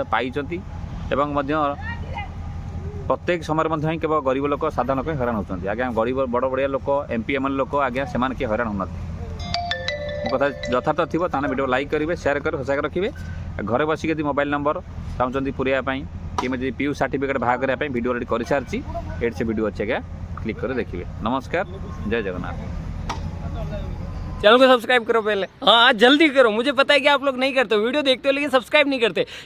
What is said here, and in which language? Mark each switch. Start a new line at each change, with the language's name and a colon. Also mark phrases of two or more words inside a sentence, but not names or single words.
Odia: ପାଇଛନ୍ତି ଏବଂ ମଧ୍ୟ ପ୍ରତ୍ୟେକ ସମୟରେ ମଧ୍ୟ ହିଁ କେବଳ ଗରିବ ଲୋକ ସାଧାରଣ ଲୋକ ହଇରାଣ ହେଉଛନ୍ତି ଆଜ୍ଞା ଗରିବ ବଡ଼ ବଡ଼ିଆ ଲୋକ MP MLA ଲୋକ ଆଜ୍ଞା ସେମାନେ କିଏ ହଇରାଣ ହେଉନାହାନ୍ତି ମୋ କଥା ଯଥାର୍ଥ ଥିବ ତାହେଲେ ଭିଡ଼ିଓ ଲାଇକ୍ କରିବେ ସେୟାର କରିବେ ସଜାଗ ରଖିବେ ଘରେ ବସିକି ଯଦି ମୋବାଇଲ୍ ନମ୍ବର ଚାହୁଁଛନ୍ତି ପୁରେଇବା ପାଇଁ କିମ୍ବା ଯଦି PU ସାର୍ଟିଫିକେଟ୍ ବାହାର କରିବା ପାଇଁ ଭିଡ଼ିଓ ରେଡ଼ି କରିସାରିଛି ଏଠି ସେ ଭିଡ଼ିଓ ଅଛି ଆଜ୍ଞା
Hindi: क्लिक कर देखिए नमस्कार
Odia: जय जगन्नाथ
Hindi: चैनल को सब्सक्राइब करो पहले हाँ जल्दी करो मुझे पता है कि आप लोग नहीं करते वीडियो देखते हो लेकिन सब्सक्राइब नहीं करते